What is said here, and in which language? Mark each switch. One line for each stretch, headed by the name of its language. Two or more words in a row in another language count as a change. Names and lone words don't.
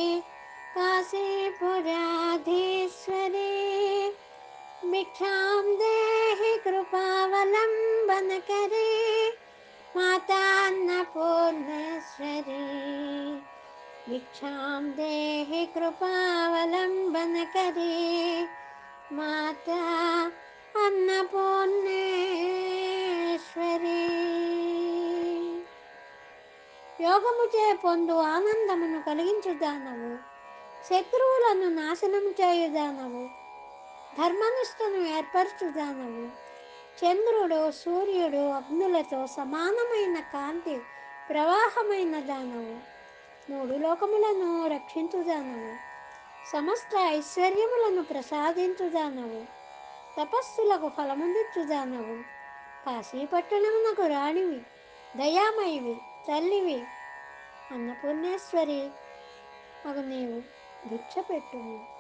Sanskrit: काशीपुराधीश्वरी भिक्षां देहि कृपावलम्बनकरी मातान्नपूर्णेश्वरी भिक्षां देहि कृपावलम्बनकरी माता అన్నపూర్ణేశ్వరి.
Telugu: యోగముచే పొందు ఆనందమును కలిగించుదానవు, శత్రువులను నాశనము చేయుదానవు, ధర్మనిష్టను ఏర్పరచుదానవు, చంద్రుడు సూర్యుడు అగ్నులతో సమానమైన కాంతి ప్రవాహమైన దానవు, మూడు లోకములను రక్షించుదానవు, సమస్త ఐశ్వర్యములను ప్రసాదించుదానవు, తపస్సులకు ఫలమునిచ్చుదానవు, కాశీపట్టణమునకు రాణివి, దయామయివి, తల్లివి, అన్నపూర్ణేశ్వరి అగు నీవు భిక్ష పెట్టుము.